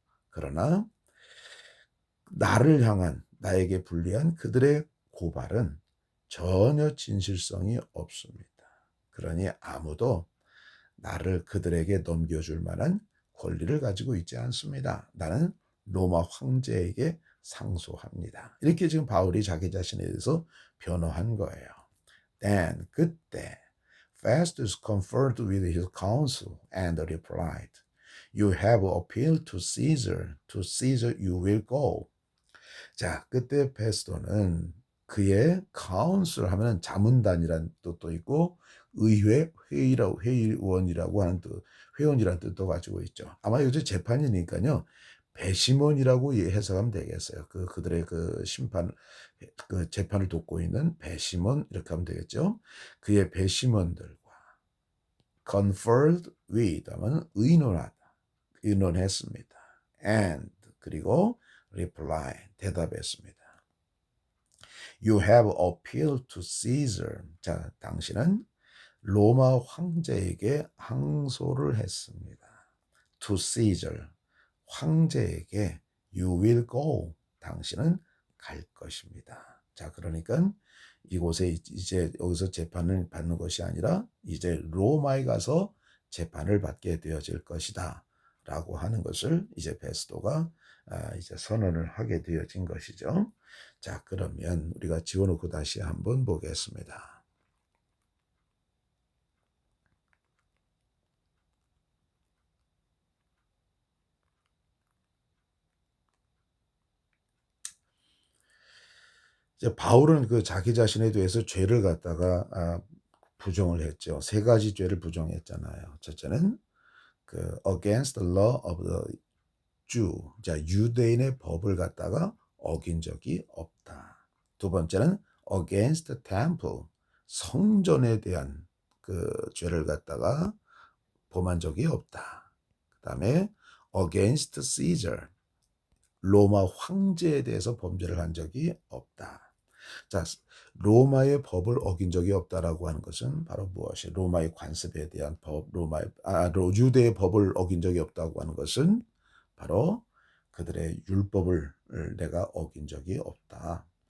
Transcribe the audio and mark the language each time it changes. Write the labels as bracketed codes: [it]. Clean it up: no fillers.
[ko] 그러나 나를 향한, 나에게 불리한 그들의 고발은 전혀 진실성이 없습니다. 그러니 아무도 나를 그들에게 넘겨줄 만한 권리를 가지고 있지 않습니다. 나는 로마 황제에게 상소합니다. 이렇게 지금 바울이 자기 자신에 대해서 변호한 거예요. [en] Then [ko] 그때 [en] Festus conferred with his council and replied, You have appealed to Caesar. To Caesar you will go. [ko] 자, 그때 페스토는 그의 카운슬 하면 자문단이라는 뜻도 있고 회의원이라고 하는 뜻, 회원이라는 뜻도 가지고 있죠. 아마 요새 재판이니까요. 배심원이라고 해석하면 되겠어요. 그들의 그 재판을 돕고 있는 배심원 이렇게 하면 되겠죠. 그의 배심원들과 [en] conferred with [ko] 하면 의논했습니다. And 그리고 reply 대답했습니다. [en] You have appealed to Caesar. [ko] 자, 당신은 로마 황제에게 항소를 했습니다. [en] To Caesar. [ko] 황제에게 [en] you will go. [ko] 당신은 갈 것입니다. 자, 그러니까 이곳에 이제 여기서 재판을 받는 것이 아니라 이제 로마에 가서 재판을 받게 되어질 것이다. 라고 하는 것을 이제 베스도가 이제 선언을 하게 되어진 것이죠. 자, 그러면 우리가 지워놓고 다시 한번 보겠습니다. 이제 바울은 그 자기 자신에 대해서 죄를 갖다가 부정을 했죠. 세 가지 죄를 부정했잖아요. 첫째는 그 [en] against the law of the Jew. [ko] 자, 유대인의 법을 갖다가 어긴 적이 없다. 두 번째는 [en] against the temple. [ko] 성전에 대한 그 죄를 갖다가 범한 적이 없다. 그다음에 [en] against Caesar. [ko] 로마 황제에 대해서 범죄를 한 적이 없다. 자, 로마의 법을 어긴 적이 없다라고 하는 것은 바로 무엇이? 로마의 관습에 대한 법, 유대의 법을 어긴 적이 없다고 하는 것은 바로 그들의 율법을 내가 어긴 적이 없다.